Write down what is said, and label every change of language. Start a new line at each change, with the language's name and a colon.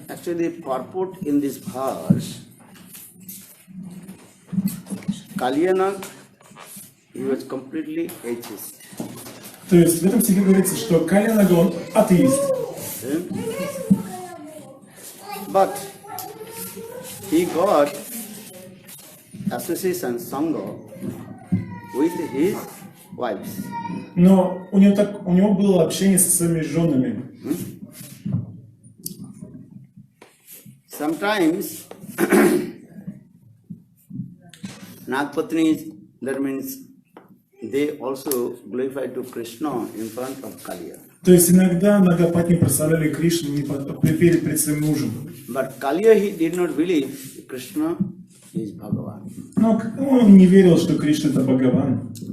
English: Actually, the purport in this verse, Kalyanak, he was completely atheist.
Russian: То есть в этом стихе говорится, что Калия Нага, он атеист.
English: But he got association sangha with his wives.
Russian: Но у него было общение со своими женами.
English: Sometimes Nagpatnis, that means they also glorify to Krishna in front of Kaliya.
Russian: То есть иногда Нагапатни прославляли Кришну пред своим мужем.
English: But Kaliya, he did not believe Krishna is Bhagavan.
Russian: Но он не верил, что Кришна это Бхагаван.